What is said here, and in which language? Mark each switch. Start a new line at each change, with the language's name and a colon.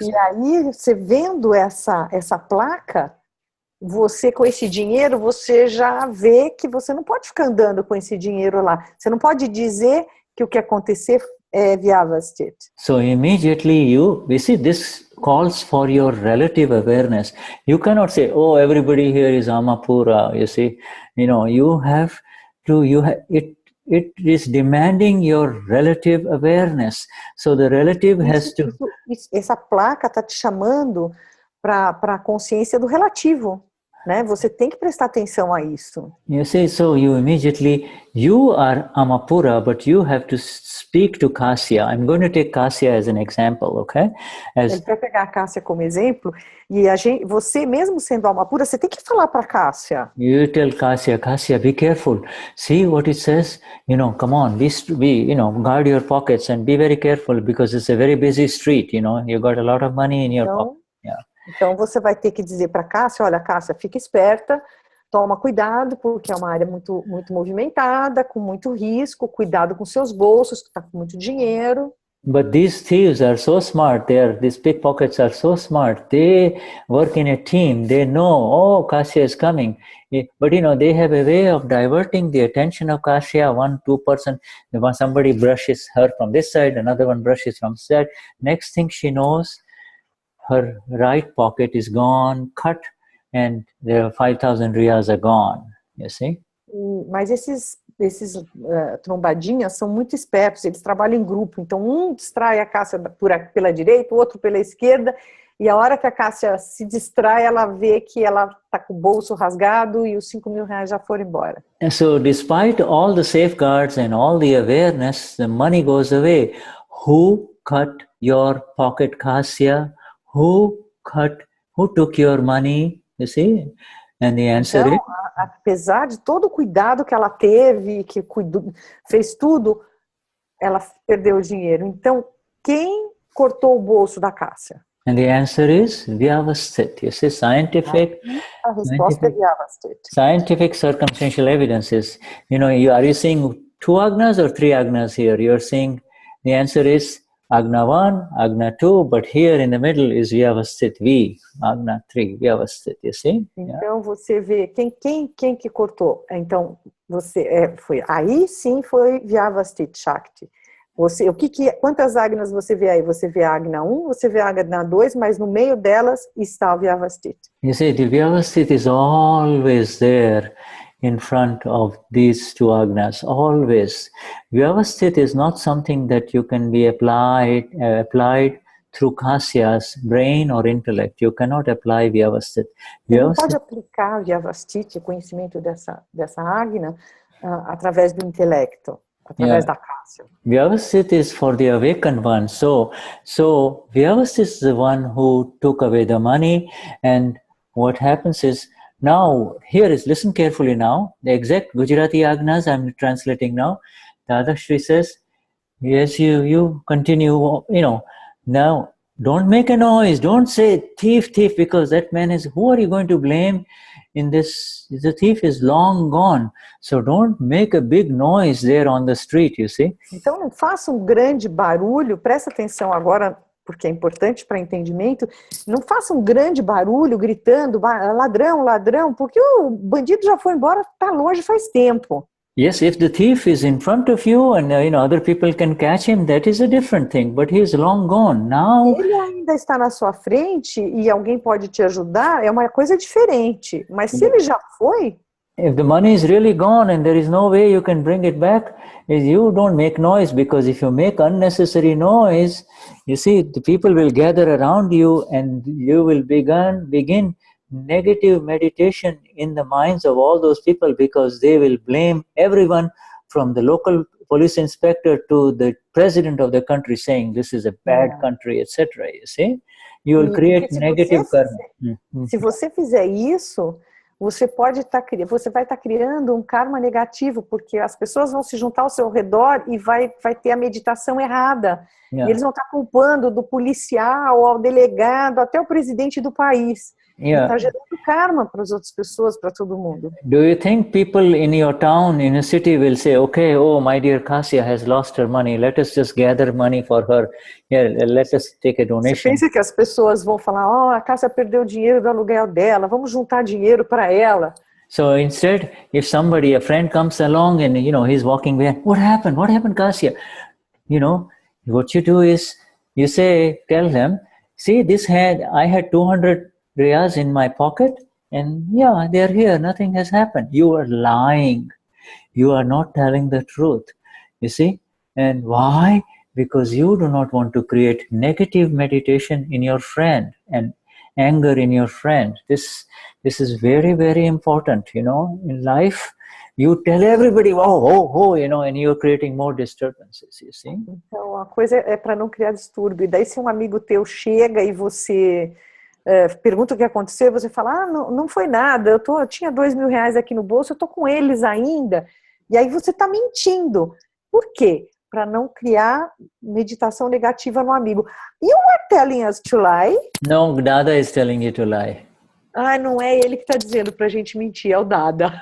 Portuguese: E aí, você vendo essa placa, você com esse dinheiro, você já vê que você não pode ficar andando com esse dinheiro lá. Você não pode dizer que o que acontecer é vyavasthit.
English: So immediately you see, this calls for your relative awareness. You cannot say, oh, everybody here is Amapura, you see. You have to, it is demanding your relative awareness. So the relative has to...
Portuguese: Essa placa está te chamando para a consciência do relativo, né? Você tem que prestar atenção a isso.
English: You see, so you are Amapura, but you have to speak to Kasya. I'm going to take Kasya as an example, okay?
Portuguese: Ele vai pegar a Kasya como exemplo, e você mesmo sendo Amapura, você tem que falar para Kasya.
English: You tell Kasya, be careful. See what it says? Come on, guard your pockets and be very careful because it's a very busy street, you got a lot of money in your pocket. Yeah.
Portuguese: Então você vai ter que dizer para Kasya, olha, Kasya, fica esperta, toma cuidado, porque é uma área muito, muito movimentada, com muito risco, cuidado com seus bolsos, que está com muito dinheiro.
English: But these thieves are so smart, these pickpockets are so smart, they work in a team, they know, oh, Kasya is coming. But they have a way of diverting the attention of Kasya, 1-2%. Somebody brushes her from this side, another one brushes from this side. Next thing she knows, her right pocket is gone, cut, and the 5,000 riyals are gone, you see?
Portuguese: Mas esses trombadinhas são muito espertos, eles trabalham em grupo, então um distrai a Kasya pela direita, o outro pela esquerda, e a hora que a Kasya se distrai, ela vê que ela está com o bolso rasgado e os 5.000 reais já foram embora.
English: And so despite all the safeguards and all the awareness, the money goes away. Who cut your pocket, Kasya? Who took your money? You see? And the answer is...
Portuguese: Apesar de todo o cuidado que ela teve, que fez tudo, ela perdeu o dinheiro. Então, quem cortou o bolso da Kasya?
English: And the answer is vyavasthit. You see,
Portuguese: a resposta é vyavasthit.
English: Scientific circumstantial evidences. Are you seeing 2 Agnas or 3 Agnas here? You're seeing the answer is Agna 1, Agna 2, but here in the middle is vyavasthit, Agna 3, vyavasthit, you see?
Portuguese: Então você vê quem que cortou. Então foi aí sim foi vyavasthit Shakti. Quantas Agnas você vê aí? Você vê a Agna 1, você vê a Agna 2, mas no meio delas está o vyavasthit.
English: You see, the vyavasthit is always there in front of these 2 Agnas, always. Vyavasthit is not something that you can be applied through Kasya's brain or intellect. You cannot apply vyavasthit.
Portuguese: Você não pode aplicar vyavasthit, o conhecimento dessa Agna, através do intelecto, através da Kasya.
English: Vyavasthit is for the awakened one. So vyavasthit is the one who took away the money, and what happens is, now, listen carefully now, the exact Gujarati Agnas I'm translating now. Dadashri says, yes, you continue, now don't make a noise, don't say thief, because that man who are you going to blame in this? The thief is long gone, so don't make a big noise there on the street, you see.
Portuguese: Então não faça grande barulho, presta atenção agora, porque é importante para entendimento, não faça grande barulho gritando, ladrão, ladrão, porque o bandido já foi embora, está longe faz tempo.
English: Yes, if the thief is in front of you and other people can catch him, that is a different thing, but he is long gone. Now,
Portuguese: ele ainda está na sua frente e alguém pode te ajudar, é uma coisa diferente, mas se ele já foi...
English: If the money is really gone and there is no way you can bring it back, you don't make noise, because if you make unnecessary noise, you see, the people will gather around you and you will begin negative meditation in the minds of all those people, because they will blame everyone from the local police inspector to the president of the country, saying this is a bad country, etc. You see? You will create negative karma.
Portuguese: Se você fizer isso, você vai estar criando um karma negativo, porque as pessoas vão se juntar ao seu redor e vai ter a meditação errada. E eles vão estar culpando do policial, ao delegado, até o presidente do país.
English: Yeah.
Portuguese: Está gerando karma para as outras pessoas, para todo mundo.
English: Do you think people in your town, in a city, will say, okay, oh, my dear Kasia has lost her money, let us just gather money for her, here, let us take a donation.
Portuguese: Você pensa que as pessoas vão falar, oh, a Cássia perdeu o dinheiro do aluguel dela, vamos juntar dinheiro para ela.
English: So instead, if somebody, a friend comes along and, you know, he's walking behind, what happened? What happened, Kasia? You know, what you do is, you say, tell them, see, I had 200 riyas in my pocket, and yeah, they're here, nothing has happened. You are lying. You are not telling the truth, you see. And why? Because you do not want to create negative meditation in your friend and anger in your friend. This is very, very important, you know, in life. You tell everybody, oh, you know, and you're creating more disturbances, you see.
Portuguese: Então, a coisa é para não criar distúrbio. E daí, se um amigo teu chega e você pergunta o que aconteceu, você fala, não foi nada, eu tinha 2.000 reais aqui no bolso, eu tô com eles ainda. E aí você está mentindo. Por quê? Para não criar meditação negativa no amigo.
English: You are telling us to lie? No, Dada is telling you to lie.
Portuguese: Ah, não é ele que está dizendo para a gente mentir, é o Dada.